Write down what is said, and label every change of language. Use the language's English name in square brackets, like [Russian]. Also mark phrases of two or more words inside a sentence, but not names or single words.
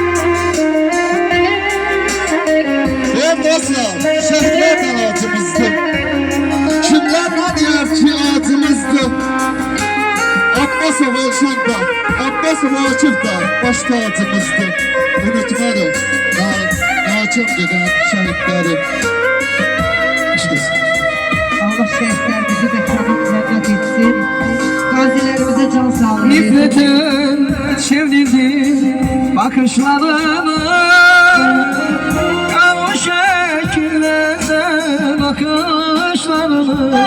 [Azerbaijani] Ey dostlar, şəhidlər əlacımızdır. Kimlər nə deyər ki acımızdır. Abbasov Elşan da, Abbasov Akif da baş tacımızdır. Unutmadım, naçım gedən şəhidləri. [Turkish] Allah şehitlerimizi de kanıp cennet etsin. Gazilerimize can sağlığı. Nifretin çevirdi bakışlarını, o şekillerde bakışlarını.